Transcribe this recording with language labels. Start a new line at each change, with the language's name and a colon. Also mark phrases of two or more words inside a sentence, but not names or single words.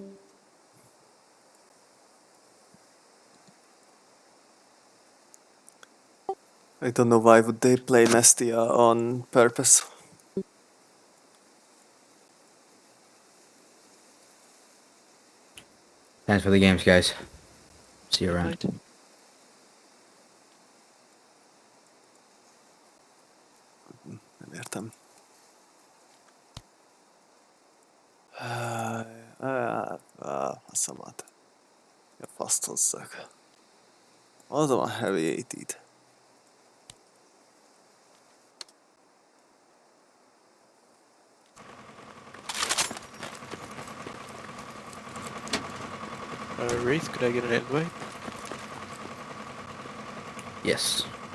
English: I don't know why would they play Mestia on purpose. Thanks for the games, guys. See you around.
Hungarian: Nem értem. Faszomat. Ja, faszt hozzák. Adom a heavy 80-t.
English: Wraith, could I get an invite? Yes.